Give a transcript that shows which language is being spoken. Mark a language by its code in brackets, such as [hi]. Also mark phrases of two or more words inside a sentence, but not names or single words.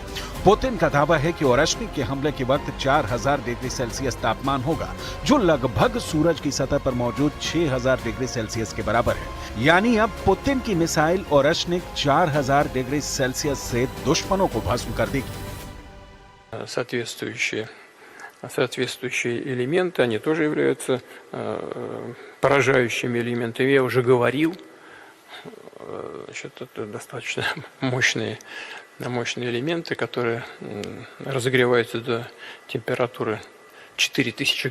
[hi] पुतिन का दावा है कि ओरेशनिक के हमले के वक्त 4000 [en] degree Celsius [hi] तापमान होगा, जो लगभग सूरज की सतह पर मौजूद 6000 [en] degree Celsius [hi] के बराबर है। यानी अब पुतिन की मिसाइल ओरेशनिक 4000 [en] degree Celsius [hi] से दुश्मनों को भस्म कर देगी। [ru] Соответствующие элементы, они тоже являются поражающими элементами. Я уже говорил, это достаточно мощные элементы, которые разогреваются до температуры 4000 градусов.